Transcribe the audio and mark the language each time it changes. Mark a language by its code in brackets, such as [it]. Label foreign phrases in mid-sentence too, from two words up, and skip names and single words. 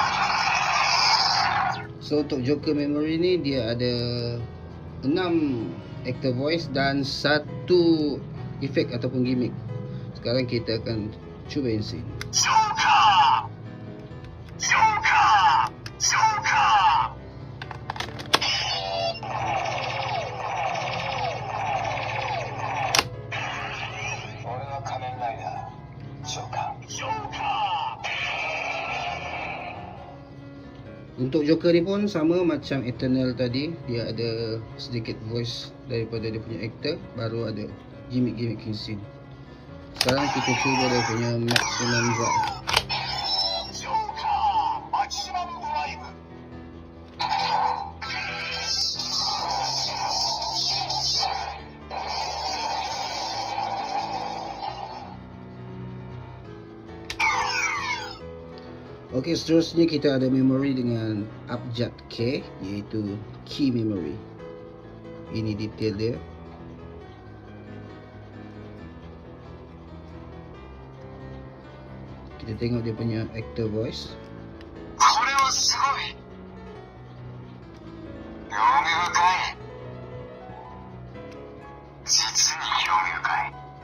[ms] So untuk Joker memory ni dia ada 6 [en] actor voice [ms] dan 1 efek ataupun gimmick. Sekarang kita akan cuba insert. [ja] ジョーカージョーカージョーカー俺は仮面ライダージョーカージョーカ [ms] Untuk Joker ni pun sama macam Eternal tadi. Dia ada sedikit voice daripada dia punya actor, baru ada gimmick-gimmick scene. Sekarang kita cuba dia punya maximum drive. [ja] ジョーカーマキシマムドライブ [ms] Okey, seterusnya kita ada memory dengan abjad K, iaitu [en] key memory. [ms] Ini detail dia. Kita tengok dia punya [en] actor voice. [ja] これはすごい興味深い実に興味深い